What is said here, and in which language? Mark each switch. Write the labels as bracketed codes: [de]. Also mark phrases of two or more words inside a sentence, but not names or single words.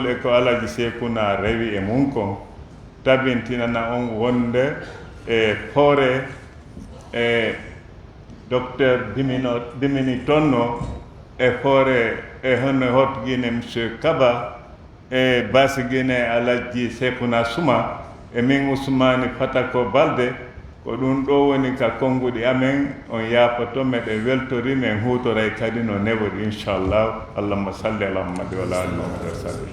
[ff] e ko Alaji Sekuna rewi e mum kon tabintinana on wonde e hoore e docteur Dimini Tonno e hoore e hono hotguine monsieur Kaba e basiguine Alaji Sekuna Suma e min Ousmane Fatako Balde ko ɗum ɗo woni ka konnguɗi amen on yaafoto meɗen weltori men huutoray kadi no newori inchallah. [ar] اللهم صل على محمد وعلى آل محمد وسلم.